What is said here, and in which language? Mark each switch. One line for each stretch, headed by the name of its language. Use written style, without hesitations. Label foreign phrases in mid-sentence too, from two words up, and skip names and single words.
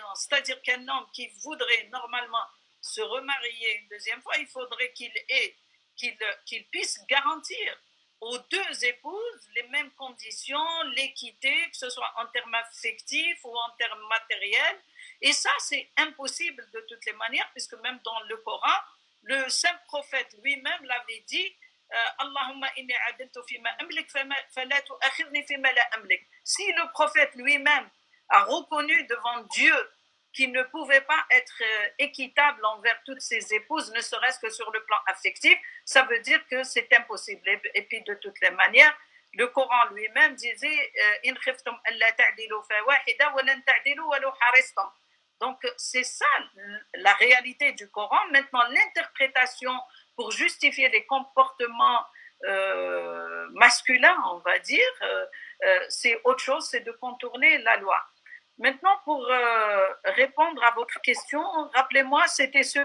French: C'est-à-dire qu'un homme qui voudrait normalement se remarier une deuxième fois, il faudrait qu'il puisse garantir aux deux épouses les mêmes conditions, l'équité, que ce soit en termes affectifs ou en termes matériels. Et ça, c'est impossible de toutes les manières, puisque même dans le Coran, le saint prophète lui-même l'avait dit «
Arabic: اللهم إني عدلت فيما أملك فلا تؤاخذني فيما لا أملك ».
French: Si le prophète lui-même a reconnu devant Dieu qu'il ne pouvait pas être équitable envers toutes ses épouses, ne serait-ce que sur le plan affectif, ça veut dire que c'est impossible. Et puis de toutes les manières, le Coran lui-même disait «
Arabic: إن خفتم ألا تعدلوا فواحدة ولن تعدلوا ولو حرصتم ».
French: Donc c'est ça la réalité du Coran. Maintenant, l'interprétation pour justifier les comportements masculins, on va dire, c'est autre chose, c'est de contourner la loi. Maintenant, pour répondre à votre question, rappelez-moi, c'était sur...